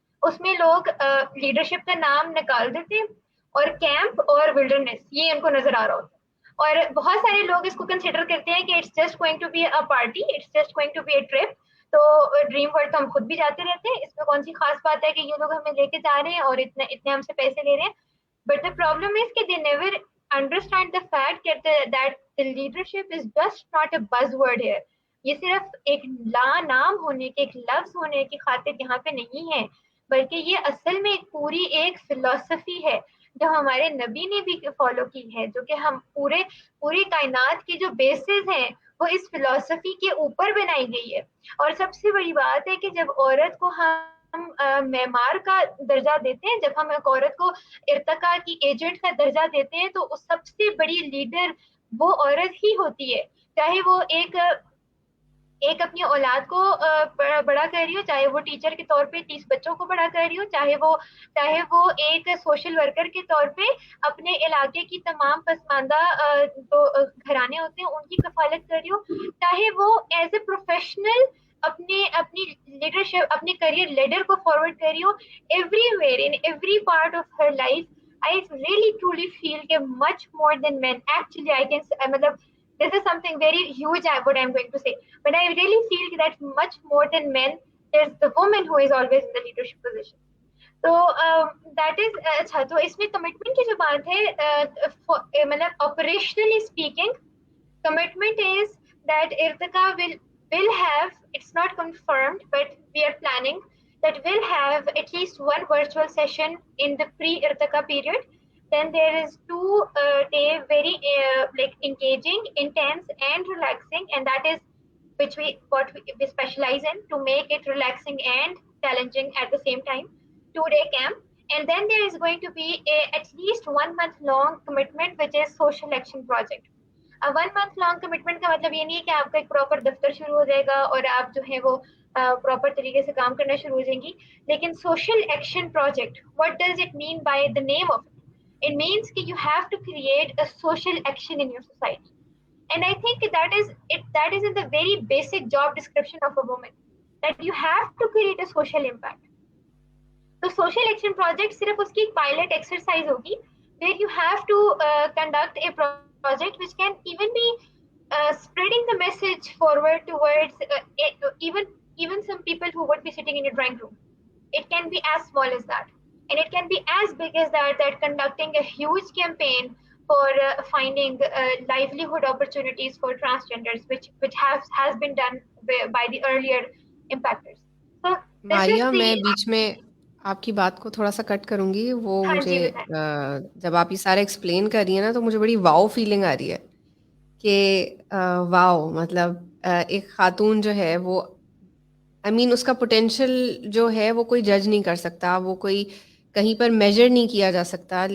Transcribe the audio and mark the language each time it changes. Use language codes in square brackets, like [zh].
[ur] اس میں لوگ لیڈرشپ کا نام نکال دیتے اور کیمپ اور ولڈرنس یہ ان کو نظر آ رہا ہوتا ہے. اور بہت سارے لوگ اس کو کنسیڈر کرتے ہیں کہ [en] It's just going to be a party, it's just going to be a trip. [ur] تو ڈریم ورلڈ تو ہم خود بھی جاتے رہتے ہیں, اس میں کون سی خاص بات ہے کہ یہ لوگ ہمیں لے کے جا رہے ہیں اور اتنے ہم سے پیسے لے رہے ہیں. [en] But the problem is کہ they never understand the fact that the leadership is just not a buzzword here. [ur] یہ صرف ایک نام ہونے کے, ایک لفظ ہونے کی خاطر یہاں پہ نہیں ہے, بلکہ یہ اصل میں پوری ایک فلسفی ہے جو ہمارے نبی نے بھی فالو کی ہے, جو کہ ہم پوری کائنات کی جو بیسز ہیں وہ اس فلسفی کے اوپر بنائی گئی ہے. اور سب سے بڑی بات ہے کہ جب عورت کو ہم معمار کا درجہ دیتے ہیں, جب ہم ایک عورت کو ارتقاء کی ایجنٹ کا درجہ دیتے ہیں, تو سب سے بڑی لیڈر وہ عورت ہی ہوتی ہے. چاہے وہ ایک اپنی اولاد کو بڑا کر رہی ہو, چاہے وہ ٹیچر کے طور پہ 30 بچوں کو بڑا کر رہی ہو, چاہے وہ ایک سوشل ورکر کے طور پہ اپنے علاقے کی تمام پسماندہ جو گھرانے ہوتے ہیں ان کی کفالت کر رہی ہو, چاہے وہ [en] as a professional [ur] اپنی لیڈرشپ, اپنے کریئر لیڈر کو فارورڈ کر رہی ہو. [en] Everywhere in every part of her life I really truly feel that much more than men. Actually, I can, this is something very huge, what I'm going to say. But I really feel that much more than men, there's the woman who is always in the leadership position. So that is, [ur] اچھا تو اس میں commitment کی جو بات ہے, مطلب [en] operationally speaking, commitment is that Irtika will have, it's not confirmed, but we are planning that will have at least one virtual session in the pre-Irtika period. Then there is 2-day very like engaging, intense and relaxing, and that is what we specialize in to make it relaxing and challenging at the same time. 2-day camp. And then there is going to be at least 1 month long commitment, which is social action project. 1 month long commitment [ur] کا مطلب یہ نہیں ہے کہ آپ کا ایک proper دفتر شروع ہو جائے گا اور آپ جو ہے وہ پراپر طریقے سے کام کرنا شروع ہو جائیں گی. لیکن social action project, [en] what does it mean by the name of it? It means that you have to create a social action in your society. And I think that is in the very basic job description of a woman, that you have to create a social impact. [ur] تو social action project صرف اس کی ایک pilot exercise ہوگی, [en] where you have to conduct a project which can even be spreading the message forward towards even some people who would be sitting in a drawing room. It can be as small as that, and it can be as big as that conducting a huge campaign for finding livelihood opportunities for transgenders, which has been done by the earlier impactors. So [ur] ماریا, میں بیچ میں آپ کی بات کو تھوڑا سا کٹ کروں گی. وہ مجھے جب آپ یہ سارا ایکسپلین کر رہی ہیں نا تو مجھے بڑی واؤ فیلنگ آ رہی ہے کہ واؤ, مطلب ایک خاتون جو ہے وہ اس کا پوٹینشیل جو ہے وہ کوئی جج نہیں کر سکتا, وہ کوئی کہیں پر میجر نہیں کیا جا سکتا.